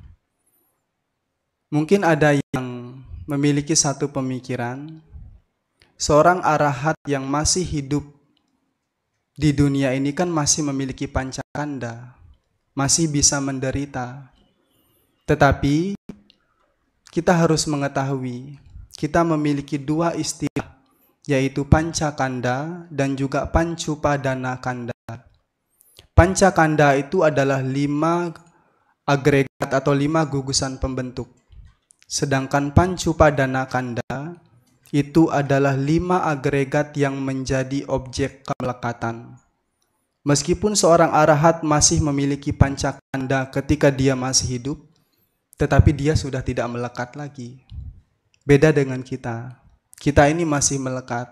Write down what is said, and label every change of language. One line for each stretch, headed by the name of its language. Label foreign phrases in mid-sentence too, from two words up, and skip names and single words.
Indonesian: Mungkin ada yang memiliki satu pemikiran, seorang arahat yang masih hidup di dunia ini kan masih memiliki pancakanda, masih bisa menderita. Tetapi kita harus mengetahui, kita memiliki dua istilah, yaitu pancakanda dan juga
Pali: pancupadana kanda.
Indonesian: Pancakanda itu adalah 5 agregat atau 5 gugusan pembentuk. Sedangkan
Pali: pancupadana kanda
Indonesian: itu adalah 5 agregat yang menjadi objek kemelekatan. Meskipun seorang arahat masih memiliki pancakanda ketika dia masih hidup, tetapi dia sudah tidak melekat lagi. Beda dengan kita. Kita ini masih melekat.